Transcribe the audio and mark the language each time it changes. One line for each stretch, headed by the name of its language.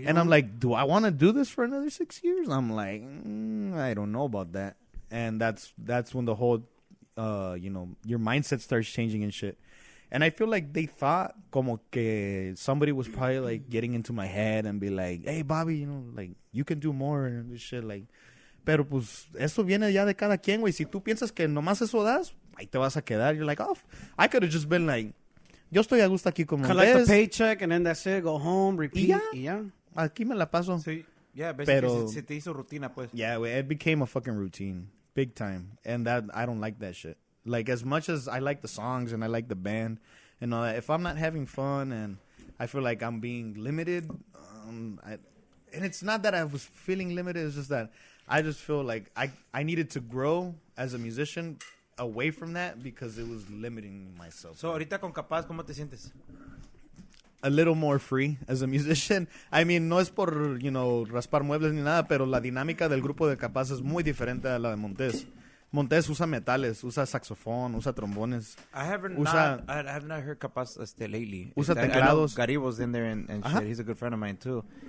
English: And I'm like, do I want to do this for another 6 years? I'm like, I don't know about that. And that's when the whole, you know, your mindset starts changing and shit. And I feel like they thought
Spanish: como que
English: somebody was probably like getting into my head and be like, hey, Bobby, you know, like, you can do more and this shit, like.
Spanish: Pero pues, eso viene ya de cada quien, güey. Si tú piensas que nomás eso das, ahí te vas a quedar.
English: You're like, oh, I could have just been like,
Spanish: yo estoy a gusto aquí con
English: collect the paycheck and then that's it, go home, repeat.
Spanish: Yeah. Aquí me la paso.
English: Sí. Yeah, basically
Spanish: Pero, se te hizo rutina, pues.
English: Yeah, güey, it became a fucking routine. Big time. And that, I don't like that shit. Like, as much as I like the songs and I like the band and all that, if I'm not having fun and I feel like I'm being limited, and it's not that I was feeling limited, it's just that I just feel like I needed to grow as a musician away from that because it was limiting myself.
Spanish: So, ahorita con Capaz, ¿cómo te sientes?
English: A little more free as a musician.
Spanish: I mean, no es por,
English: you know,
Spanish: raspar muebles ni nada, pero la dinámica del grupo de Capaz es muy diferente a la de Montes. Montes usa metales, usa saxofón, usa trombones.
English: I have not heard Capaz lately.
Spanish: Usa
English: I know
Spanish: teclados.
English: Garibo's in there and shit. He's a good friend of mine too.